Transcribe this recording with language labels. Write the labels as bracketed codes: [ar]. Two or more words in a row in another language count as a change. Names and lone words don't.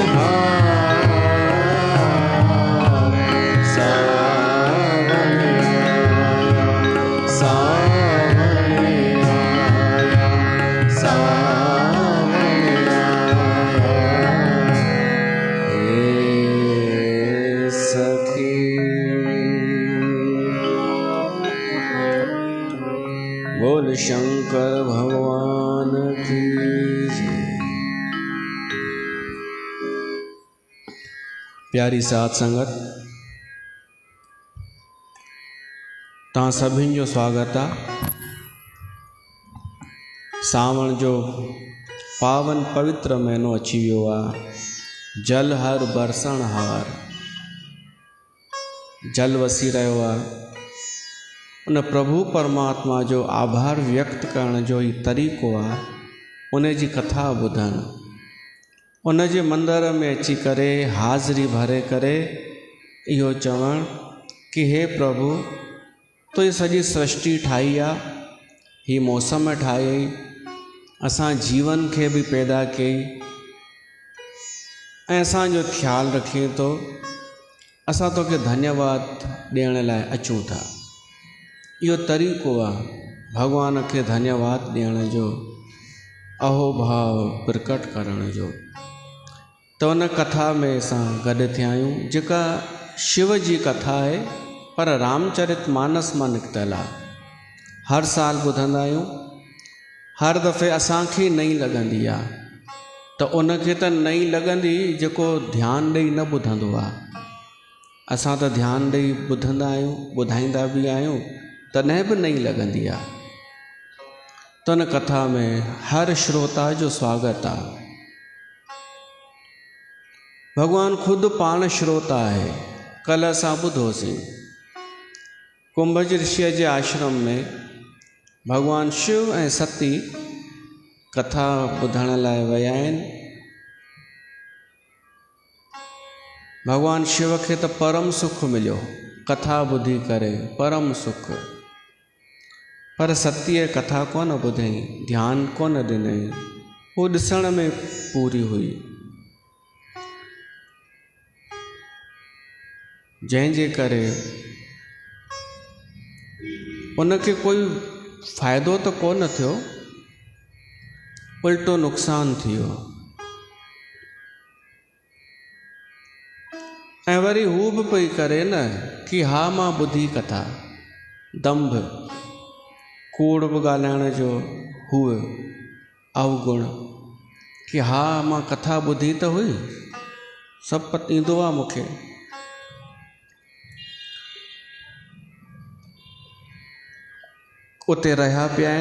[hi] हार, सावन आया, सावन आया, सावन आया हे सखी। बोल शंकर भगवान की जय। [sd] प्यारी साथ संगत, तव्हां सभिनि जो स्वागत आहे। सावण जो पावन पवित्र महीनो अची वियो आहे। जल हर बरसण हार, जल वसी रहियो आहे। उन प्रभु परमात्मा जो आभार व्यक्त करण जो ही तरीक़ो आहे उन जी कथा ॿुधणु, उन जे मंदर में अची करे हाज़िरी भरे करे इहो चवणु कि हे प्रभु, तो ये सॼी सृष्टि ठाही आहे, ही मौसम ठाही, असां जीवन खे बि पैदा कई ऐं असांजो ख़्यालु रखे थो। असां तोखे धन्यवाद ॾियण लाइ अचूं था। इहो तरीक़ो आहे भॻवान खे धन्यवाद ॾियण जो, अहोभाव प्रकट करण जो। त उन कथा में असां गॾु थिया आहियूं, जेका शिव जी कथा आहे पर रामचरित मानस मां निकितल आहे। हर साल ॿुधंदा आहियूं, हर दफ़े असांखे नई लॻंदी आहे। त उनखे त नई लॻंदी जेको ध्यानु ॾेई न ॿुधंदो आहे। असां त ध्यानु ॾेई ॿुधंदा आहियूं, ॿुधाईंदा बि आहियूं, तॾहिं बि नई लॻंदी आहे। त उन कथा में हर श्रोता जो स्वागत आहे। भगवान खुद पाण श्रोता है। कल असां ॿुधोसीं कुंभज ऋषि के आश्रम में भगवान शिव ऐं सती कथा ॿुधण लाइ विया आहिनि भगवान शिव खे त परम सुख मिलियो कथा ॿुधी करे, परम सुख। पर सतीअ कथा कोन ॿुधई, ध्यानु कोन ॾिनई, वो ॾिसण में पूरी हुई। जंहिंजे करे उनखे कोई फ़ाइदो त कोन थियो, उल्टो नुक़सान थियो। ऐं वरी हू बि पई करे न कि हा मां ॿुधी कथा, दंभ कूड़ बि ॻाल्हाइण जो हुओ अवगुण, कि हा मां कथा ॿुधी त हुई, सभु पत ईंदो आहे मूंखे। उते रहिया पिया आहिनि।